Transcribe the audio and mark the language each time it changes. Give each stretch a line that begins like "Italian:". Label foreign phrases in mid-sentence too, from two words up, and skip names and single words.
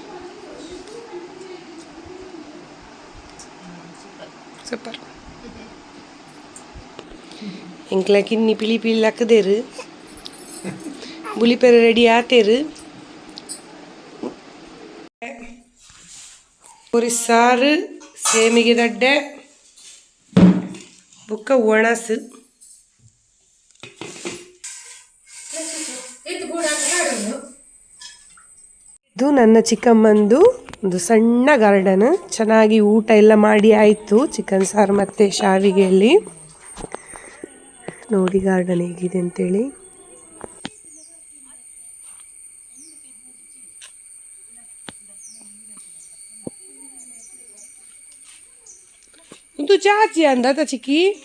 Tulu: ಸೂಪರ್ ಎಂಕ್ಲ ಕಿನ್ನಿ ಪಿಳಿ ಪಿಳಿ ಹಾಕದೇರು ಬುಲಿಪೆರ ರೆಡಿ ಆತೇರು ಪೂರಿ ಸಾರು ಸೇಮಿಗೆ ದಡ್ಡೆ ಬುಕ್ಕ ಒಣಸು
Kannada: ಇದು ನನ್ನ ಚಿಕ್ಕಮ್ಮಂದು ಒಂದು ಸಣ್ಣ ಗಾರ್ಡನ್ ಚೆನ್ನಾಗಿ ಊಟ ಎಲ್ಲ ಮಾಡಿ ಆಯಿತು ಚಿಕನ್ ಸಾರು ಮತ್ತು ಶಾವಿಗೆಯಲ್ಲಿ ನೋಡಿ ಗಾರ್ಡನ್ ಹೇಗಿದೆ ಅಂತೇಳಿ ಇದು ಚಾಚಿ ಅಂದ ಚಿಕ್ಕಿ